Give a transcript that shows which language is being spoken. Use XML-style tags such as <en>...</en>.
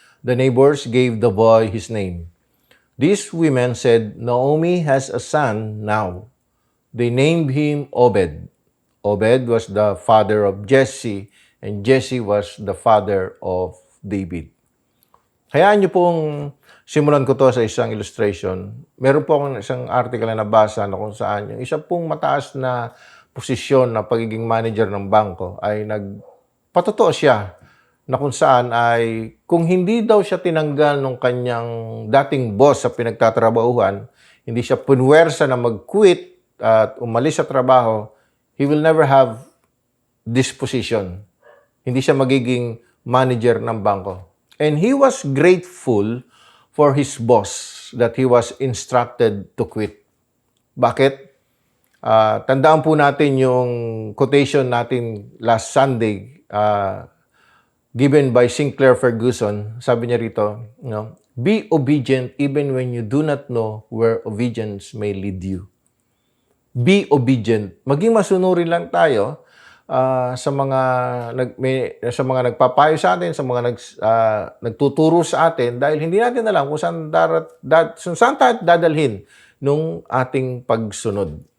<en>The neighbors gave the boy his name. These women said, Naomi has a son now. They named him Obed. Obed was the father of Jesse, and Jesse was the father of David.</en> <tl>Hayaan niyo pong simulan ko to sa isang illustration. Meron po akong isang article na nabasa na kung saan yung isa pong mataas na posisyon na pagiging manager ng bangko ay nagpatotoo siya na kung saan ay kung hindi daw siya tinanggal ng kanyang dating boss sa pinagtatrabahuhan, hindi siya punwersa na mag-quit at umalis sa trabaho,</tl> <en>he will never have this position.</en> <tl>Hindi siya magiging manager ng bangko.</tl> <en>And he was grateful for his boss that he was instructed to quit.</en> <tl>Bakit? Tandaan po natin yung quotation natin</tl> <en>last Sunday given by</en> <tl>Sinclair Ferguson. Sabi niya rito,</tl> <en>be obedient even when you do not know where obedience may lead you. Be obedient.</en> <tl>Maging masunurin lang tayo sa mga nagpapayo sa atin, sa mga nagtuturo sa atin dahil hindi natin alam kung saan tayo dadalhin nung ating pagsunod.</tl>